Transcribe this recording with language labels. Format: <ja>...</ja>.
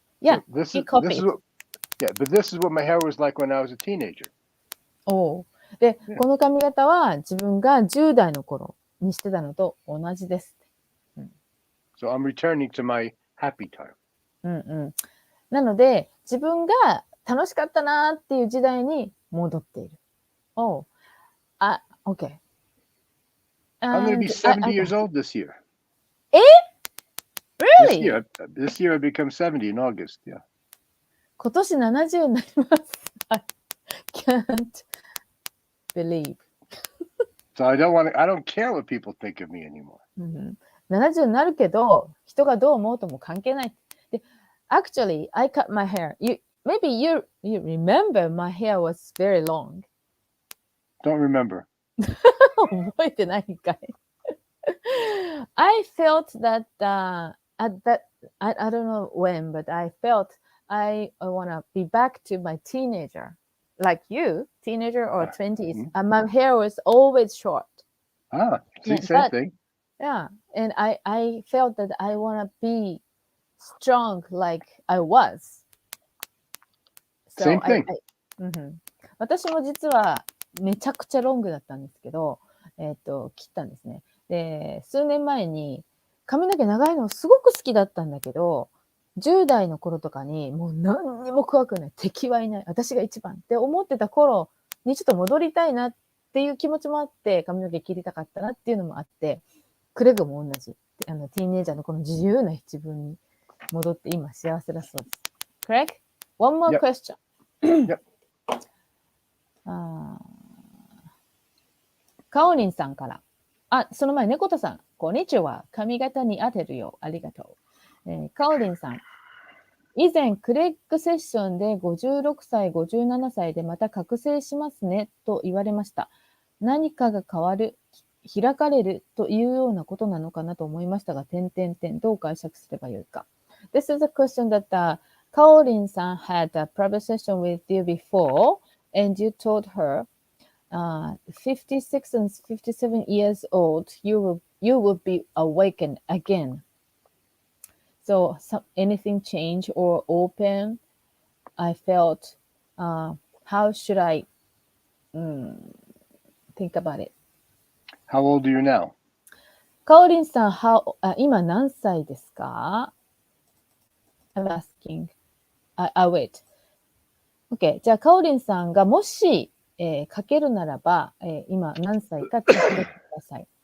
<en>Yeah, he copied. But this is what my hair was like when I was a teenager.</en> <ja>で、この髪型は自分が10代の頃にしてたのと同じです。</ja> <en>So I'm returning to my happy time.</en> <ja>なので、自分が楽しかったなっていう時代に戻っている。</ja> <en>Okay. I'm going to be 70 years old this year. Really? This year I become 70 in August. Yeah.</en> <ja>今年70になります。</ja> <en>I can't believe. So I don't care what people think of me anymore.</en> <ja>70になるけど、人がどう思うとも関係ない。で、</ja> <en>Actually, I cut my hair. maybe you remember my hair was very long. Don't remember. 覚えてないんかい。 I felt that at that I don't know when, but I felt I want to be back to my teenager, like you, teenager or 20s. My hair was always short. See, same thing. Yeah, and I felt that I want to be strong like I was. So Same thing.</en> <ja>私も実はめちゃくちゃロングだったんですけど、切ったんですね。で、数年前に髪の毛長いのすごく好きだったんだけど、10代の頃とかにもう何にも怖くない、敵はいない、私が一番って思ってた頃にちょっと戻りたいなっていう気持ちもあって、髪の毛切りたかったなっていうのもあって、クレグも同じ。ティーンエイジャーのこの自由な自分に戻って今幸せだそうです。</ja> <en>Craig, one more question. Yep.</en> <ja>カオリンさんから。その前、猫田さん、こんにちは。髪型に当てるよ。ありがとう。カオリンさん。以前、クレッグセッションで56歳、57歳でまた覚醒しますね、と言われました。何かが変わる、開かれるというようなことなのかなと思いましたが、どう解釈すればよいか。</ja> <en>This is a question that Kaolin san had a private session with you before, and you told her,56 and 57 years old, you will be awakened again. So anything change or open? I felt, how should I think about it? How old are you now?</en> <ja>カオリンさん、今何歳ですか？</ja> <en>I'm asking. Wait. OK.</en> <ja>じゃあ、カオリンさんがもし、書けるならば、今何歳か聞いてください。</ja>